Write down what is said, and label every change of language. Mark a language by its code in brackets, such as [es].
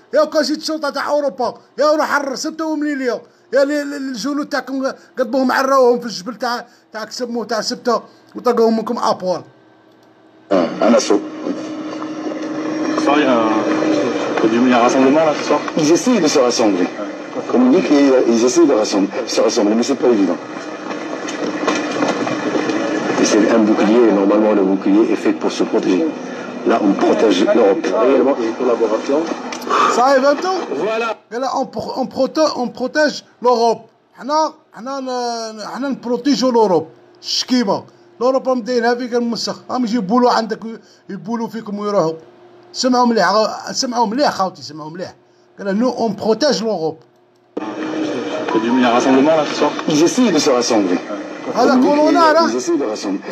[ar] يا كاجيت الشرطه تاع اوروبا يا روح حرصتهم ليليا يا الجنود تاعكم قلبوهم عراوهم في الجبل تاع كسموه تاع سبته وطلقوهم منكم ابوال. [fr] Un assaut. Il y a un rassemblement là ce soir. Ils essayent de se rassembler. Comme on dit qu'ils essayent de se rassembler, mais c'est pas évident. Et c'est un bouclier, et normalement le bouclier est fait pour se protéger. Là, on protège l'Europe. Réellement, une collaboration. Ça arrive un temps. Voilà. Et là, on protège l'Europe. [ar] حنا نبروتيجو l'Europe. الشكيبه. l'Europe راهم دايرينها فيك المسخ. راهم يجيبوا له عندك يبولوا فيكم ويروحوا. سمعوا مليح خاوتي سمعوا مليح. قال [fr] nous on protège l'Europe. Il y a un rassemblement là ce soir. Ils essayent de se rassembler. [ar] هذا كورونا راه. [fr] Ils essayent de rassembler.